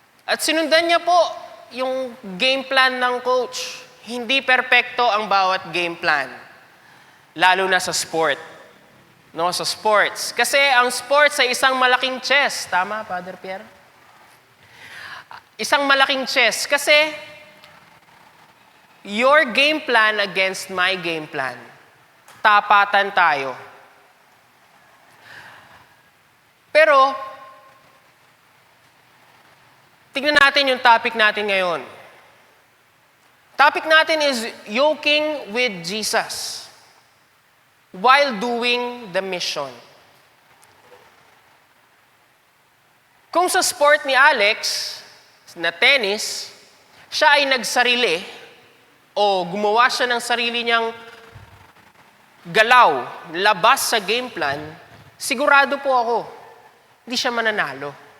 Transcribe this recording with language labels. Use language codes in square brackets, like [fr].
[tl] At sinundan niya po yung game plan ng coach. Hindi perpekto ang bawat game plan. Lalo na sa sport. No, sa sports. Kasi ang sports ay isang malaking chess. Tama, Father Pierre? Isang malaking chess. Kasi [en] your game plan against my game plan. [tl] Tapatan tayo. Pero, tignan natin yung topic natin ngayon. [en] Topic [tl] natin [en] is yoking with Jesus while doing the mission. [tl] Kung sa sport ni Alex, na tennis, siya ay nagsarili o gumawa siya ng sarili niyang galaw, labas sa game plan, sigurado po ako, hindi siya mananalo.